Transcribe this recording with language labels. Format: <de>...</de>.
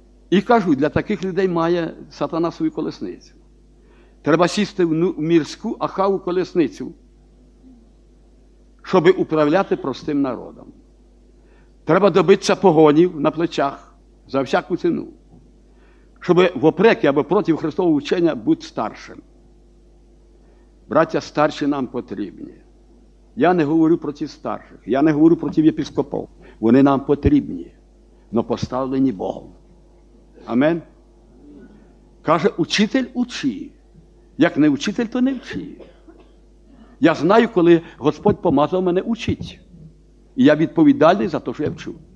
<uk>І кажу, для таких людей має сатана свою колесницю. Треба сісти в мірську Ахаву колесницю. Щоб управляти простим народом. Треба добитися погонів на плечах за всяку ціну.</uk> <ru>чтобы вопреки або против Христового учения быть старшим.</ru> <uk>Братья, старші нам потрібні.</uk> <ru>Я не говорю против старших, я не говорю против епископов.</ru> <uk>Вони нам потрібні, но поставлені Богом. Амен. Каже, учитель учи. Як не учитель, то не вчи. Я знаю, коли Господь помазав мене учить. І я відповідальний за те, що я вчу.</uk>